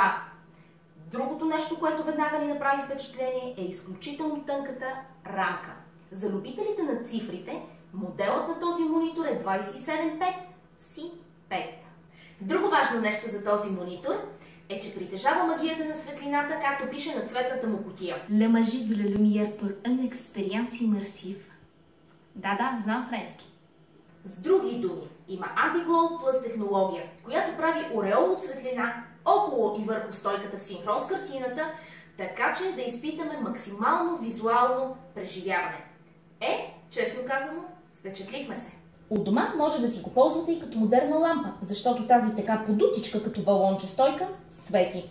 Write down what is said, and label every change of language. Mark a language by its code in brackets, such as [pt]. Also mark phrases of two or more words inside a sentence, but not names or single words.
[bg] Другото нещо, което веднага ни направи впечатление, е изключително тънката рамка. За любителите на цифрите, моделът на този монитор е 275C5. Друго важно нещо за този монитор е, че притежава магията на светлината, както пише на цветната му кутия. [fr] La magie de la lumière pour une expérience immersive. [bg] Да, знам френски. С други думи, има Anti-Glow Plus технология, която прави ореол от светлина около и върху стойката в синхрон с картината, така че да изпитаме максимално визуално преживяване. Честно казано, впечатлихме се. От дома може да си го ползвате и като модерна лампа, защото тази така подутичка като балонче стойка свети.